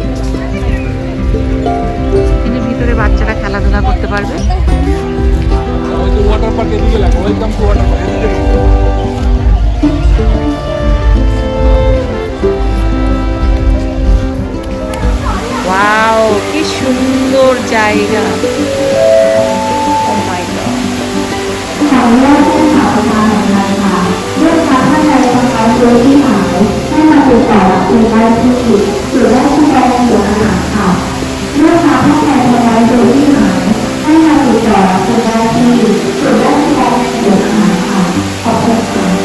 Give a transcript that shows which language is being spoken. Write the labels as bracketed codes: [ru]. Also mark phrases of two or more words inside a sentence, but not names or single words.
[bn] এখানে ভিতরে বাচ্চারা খেলাধুলা করতে পারবে। ওয়াও, কি সুন্দর জায়গা। [en] Oh my God. [th] ขออนุญาตให้ข่าวประชาสัมพันธ์ค่ะลูกค้าท่านใดต้องการซื้อที่หายให้มาติดต่อรับซื้อได้ที่ศูนย์ราชการในสวนอาหารค่ะลูกค้าท่านใดต้องการซื้อที่หายให้มาติดต่อรับซื้อได้ที่ศูนย์ราชการในสวนอาหารค่ะขอบคุณค่ะ